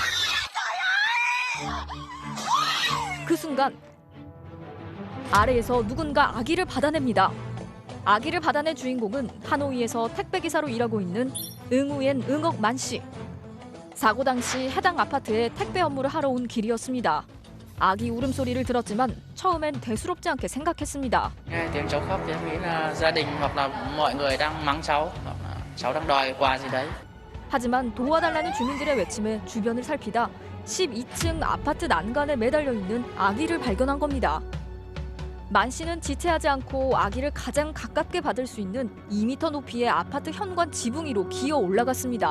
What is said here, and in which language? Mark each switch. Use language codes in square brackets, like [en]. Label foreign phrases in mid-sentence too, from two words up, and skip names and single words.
[ko] 그 순간 아래에서 누군가 아기를 받아냅니다. 아기를 받아낸 주인공은 하노이에서 택배기사로 일하고 있는 응우엔 응억 만 씨. 사고 당시 해당 아파트에 택배 업무를 하러 온 길이었습니다. 아기 울음소리를 들었지만 처음엔 대수롭지 않게 생각했습니다. [vi] Nghe tiếng cháu khóc thì em nghĩ là gia đình hoặc là mọi người đang mắng cháu, hoặc là cháu đang đòi quà gì đấy. [ko] 하지만 도와달라는 주민들의 외침에 주변을 살피다 12층 아파트 난간에 매달려 있는 아기를 발견한 겁니다. 만 씨는 지체하지 않고 아기를 가장 가깝게 받을 수 있는 2m 높이의 아파트 현관 지붕 위로 기어 올라갔습니다.